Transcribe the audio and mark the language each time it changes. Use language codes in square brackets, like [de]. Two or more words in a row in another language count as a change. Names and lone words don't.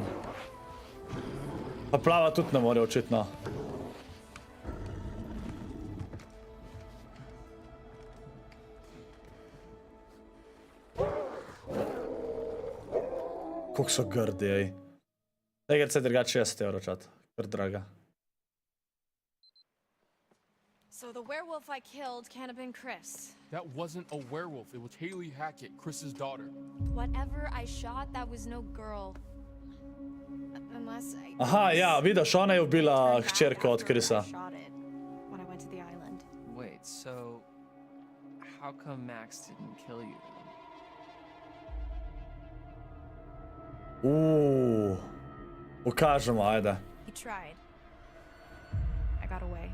[sl] Pa plava tudi ne more, očitno. Koliko so grdi, ej. Tega se drugače 60 evrov čat, kar draga. [en] So the werewolf I killed can't have been Chris. That wasn't a werewolf. It was Haley Hackett, Chris's daughter. Whatever I shot, that was no girl. Unless I... [sl] Aha, ja, vidiš, ona je ubila hčerko od Chrisa. [en] shot it when I went to the island. Wait, so how come Max didn't kill you then? [sl] Pokažemo, ajde. [en] He tried. I got away.